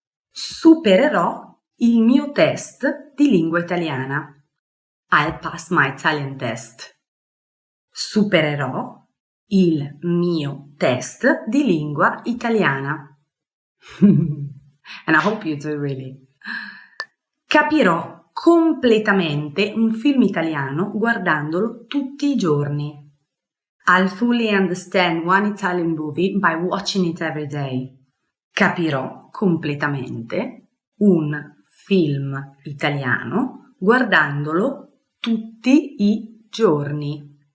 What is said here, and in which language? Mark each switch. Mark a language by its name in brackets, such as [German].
[Italian] Supererò il mio test di lingua italiana. [English] I'll pass my Italian test. [Italian] Supererò il mio test di lingua italiana. [English] And I hope you do really. [Italian] Capirò completamente un film italiano guardandolo tutti i giorni. [English] I'll fully understand 1 Italian movie by watching it every day. [Italian] Capirò completamente un film italiano guardandolo tutti i giorni.